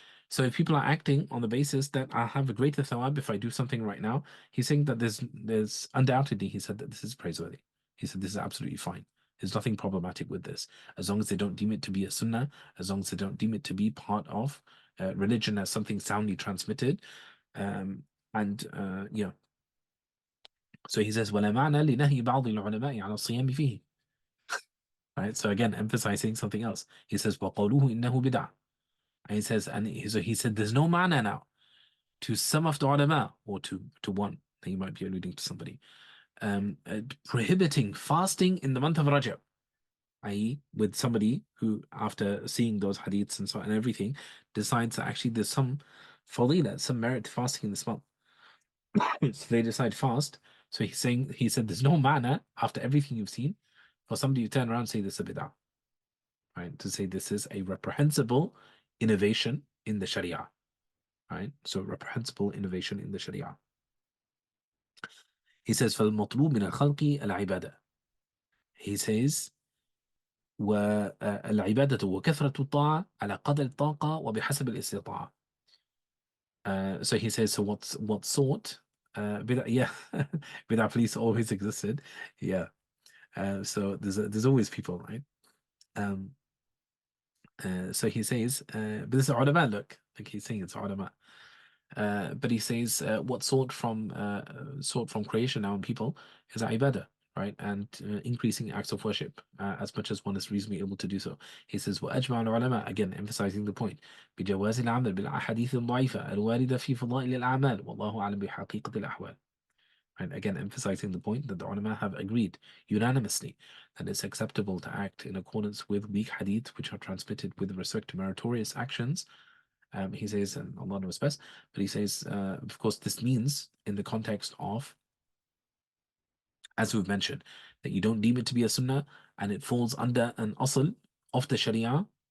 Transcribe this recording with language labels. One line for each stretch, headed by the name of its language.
English: So if people are acting on the basis that I have a greater thawab if I do something right now, he's saying that there's undoubtedly, he said that this is praiseworthy. He said this is absolutely fine. There's nothing problematic with this, as long as they don't deem it to be a sunnah, as long as they don't deem it to be part of religion as something soundly transmitted, and yeah. So he says,
Arabic: ولا معنى لنهي بعض العلماء على الصيام فيه.
English: Right. So again, emphasizing something else. He says,
Arabic: وقوله إنه بدعة.
English: And he says, so he said, there's no ma'na now to some of the ulama, or to one. He might be alluding to somebody, prohibiting fasting in the month of Rajab, i.e., with somebody who, after seeing those hadiths and so on and everything, decides that actually there's some fadila, some merit to fasting in this month. So they decide fast. So he said, there's no ma'na after everything you've seen for somebody to turn around and say this is a bid'ah. Right? To say this is a reprehensible innovation in the Sharia. Right? So reprehensible innovation in the Sharia. He says,
Arabic: فَالْمَطْلُوبُ مِنَ الْخَلْقِ الْعِبَادَةِ. He says, والعبادة وكثرة الطاعة على قدر الطاقة وبحسب الاستطاعة.
English: So he says, so what sort? Yeah, bid'ah police always existed. Yeah. So there's always people, right? So he says, but this is ulama, look, like he's saying it's ulama. But he says, what sort from creation now in people is ibadah, right? And increasing acts of worship as much as one is reasonably able to do so. He says,
Arabic: وأجمع العلماء,
English: again emphasizing the point,
Arabic: بجواز العمل بالأحاديث الضعيفة الواردة في فضائل الأعمال والله أعلم بحقيقة الأحوال.
English: And again, emphasizing the point that the ulama have agreed unanimously that it's acceptable to act in accordance with weak hadith which are transmitted with respect to meritorious actions. He says, and Allah knows best, but he says, of course, this means in the context of, as we've mentioned, that you don't deem it to be a sunnah and it falls under an asl of the sharia.